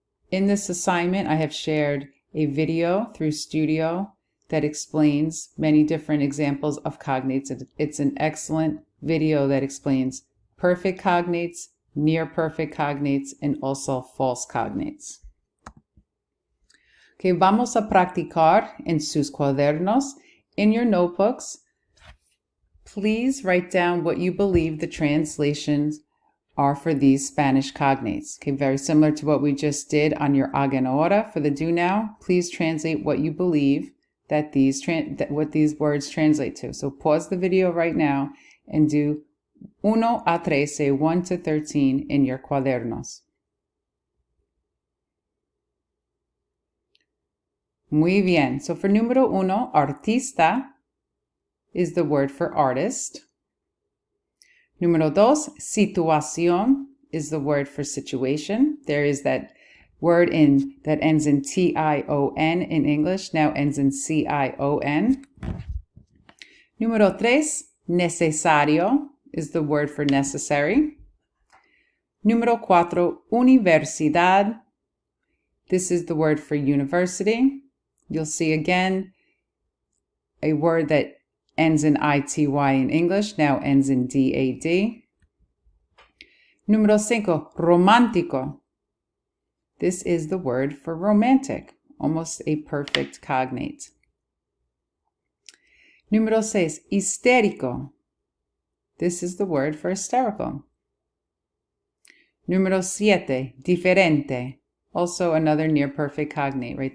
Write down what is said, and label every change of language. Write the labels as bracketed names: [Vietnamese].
[English] In this assignment, I have shared a video through Studio that explains many different examples of cognates. It's an excellent video that explains perfect cognates, near perfect cognates, and also false cognates. [Spanish] Okay, vamos a practicar en sus cuadernos. [English] In your notebooks, please write down what you believe the translations are for these Spanish cognates. Okay, very similar to what we just did on your [Spanish] haga na hora. [English] For the do now, please translate what you believe that what these words translate to. So pause the video right now and do 1 a 13, 1 to 13 in your cuadernos. [Spanish] Muy bien. [English] So for [Spanish] número uno, [English] artista is the word for artist. [Spanish] Número dos, situación [English] is the word for situation. There is that word that ends in tion in English, now ends in cion. [Spanish] Número tres, necesario [English] is the word for necessary. [Spanish] Número cuatro, universidad. [English] This is the word for university. You'll see again a word that ends in ity in English, now ends in dad. [Spanish] Número cinco, romántico. [English] This is the word for romantic, almost a perfect cognate. [Spanish] Número seis, histérico. [English] This is the word for hysterical. [Spanish] Número 7, diferente. [English] Also another near perfect cognate, right?